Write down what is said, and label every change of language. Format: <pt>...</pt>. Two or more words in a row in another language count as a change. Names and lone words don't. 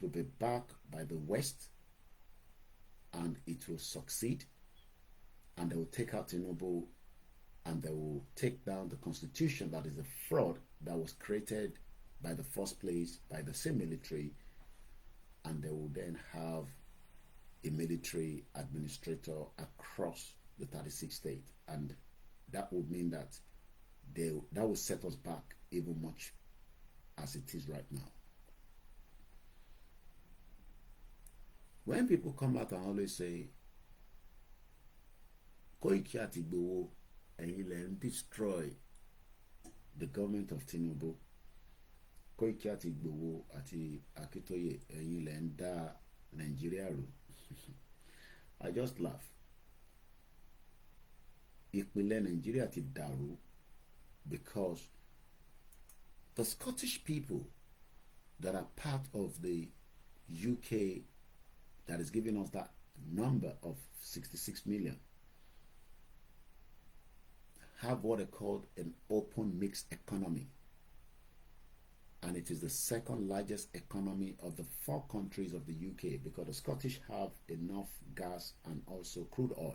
<en>It will be backed by the West and it will succeed, and they will take out Tinubu, and they will take down the constitution that is a fraud that was created by the first place by the same military, and they will then have a military administrator across the 36 states, and that would mean that that will set us back even much as it is right now. When people come out and always say,</en> <yo>Koiki àti Igboho, ẹ̀yin lẹ ń</yo> <en>destroy the government of Tinubu.</en> <yo>Koiki àti Igboho àti Akintoye, ẹ̀yin lẹ ń dá Nigeria rú.</yo> <en>I just laugh.</en> <yo>Ìpínlẹ̀ Nigeria ti dàrú</yo> <en>because the Scottish people that are part of the UK that is giving us that number of 66 million have what they call an open mixed economy, and it is the second largest economy of the 4 countries of the UK, because the Scottish have enough gas and also crude oil.</en>